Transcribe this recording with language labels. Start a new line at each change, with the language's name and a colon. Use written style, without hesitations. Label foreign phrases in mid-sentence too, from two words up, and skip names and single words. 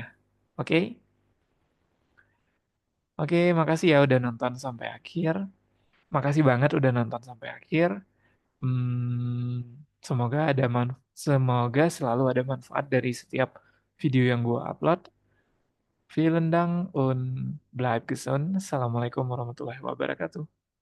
Indonesian: Oke? Oke, makasih ya udah nonton sampai akhir. Makasih banget udah nonton sampai akhir. Semoga semoga selalu ada manfaat dari setiap video yang gue upload.
German: Vielen Dank und bleib gesund.
Arabic: السلام عليكم ورحمة الله وبركاته.